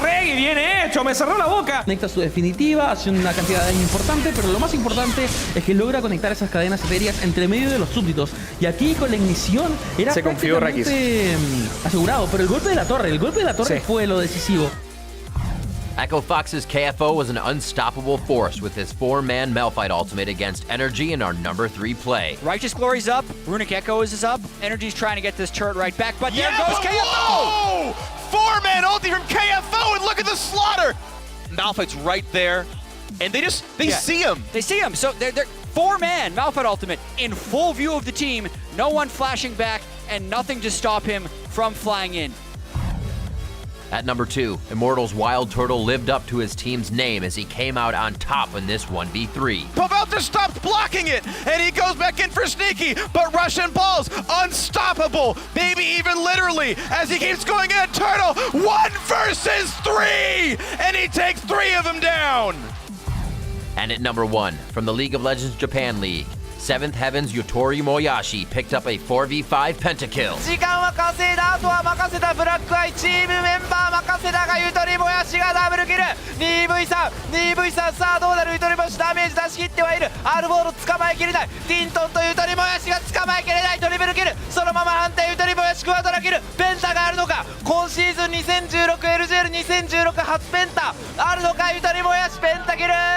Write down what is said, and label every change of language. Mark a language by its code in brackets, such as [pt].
[es] Reggie, bien hecho, me cerró la boca. Conecta su definitiva, haciendo una cantidad de daño importante, pero lo más importante es que logra conectar esas cadenas etéreas entre medio de los súbditos. Y aquí con la ignición era prácticamente asegurado, pero el golpe de la torre fue lo decisivo. [en] Echo Fox's KFO was an unstoppable force with his 4-man Malphite ultimate against Energy in our number 3 play. Righteous Glory's up, Runic Echo is up, Energy's trying to get this turret right back, but there goes KFO! 4-man ulti from KFO, and look at the slaughter! Malphite's right there, and they see him. They see him, so they're 4-man Malphite ultimate in full view of the team, no one flashing back, and nothing to stop him from flying in. At number 2, Immortal's Wild Turtle lived up to his team's name as he came out on top in this 1v3. Pavelta stops blocking it, and he goes back in for Sneaky, but Russian Ball's unstoppable, maybe even literally, as he keeps going in. Turtle, 1 versus 3, and he takes 3 of them down. And at number 1, from the League of Legends Japan League, Seventh Heaven's Yotori Moyashi picked up a 4v5 pentakill. [ja] 時間は稼いだ、あとは任せたブラックアイチームメンバー任せたがゆとりもやしがダブルキル 2v3 さあどうなるゆとりもやしダメージ出し切ってはいるアルボール捕まえきれないティントンとゆとりもやしが捕まえきれないトリプルキルそのまま判定ゆとりもやしクワドラキルペンタがあるのか今シーズン 2016LGL2016 初ペンタあるのかゆとりもやしペンタキル